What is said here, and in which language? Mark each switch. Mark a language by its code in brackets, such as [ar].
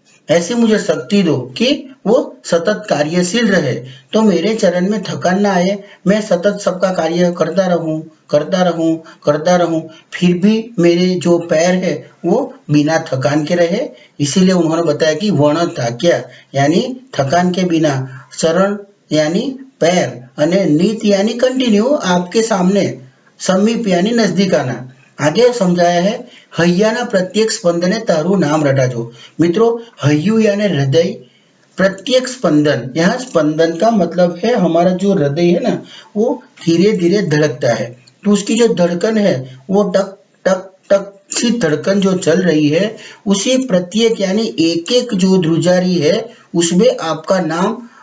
[hi] ऐसी मुझे शक्ति दो कि वो सतत कार्यशील रहे, तो मेरे चरण में थकान ना आए, मैं सतत सबका कार्य करता रहूं, करता रहूं, करता रहूं, फिर भी मेरे जो पैर है वो बिना थकान के रहे। इसीलिए उन्होंने बताया कि वर्ण था क्या, यानी थकान के बिना, चरण यानी पैर, અને નીત यानी कंटिन्यू आपके सामने, समीप यानी नजदीक आना। आगे समझाया है [gu] હૈયાના પ્રત્યેક સ્પંદને તારું નામ રટાજો। મિત્રો હૈયું [hi] यानी हृदय, प्रत्येक स्पंदन, यहाँ स्पंदन का मतलब है हमारा जो हृदय है ना, वो धीरे धीरे धड़कता है, तो उसकी जो धड़कन है वो टक टक टक सी धड़कन जो चल रही है, उसी प्रत्येक यानी एक एक जो ध्रुजारी है उसमें आपका नाम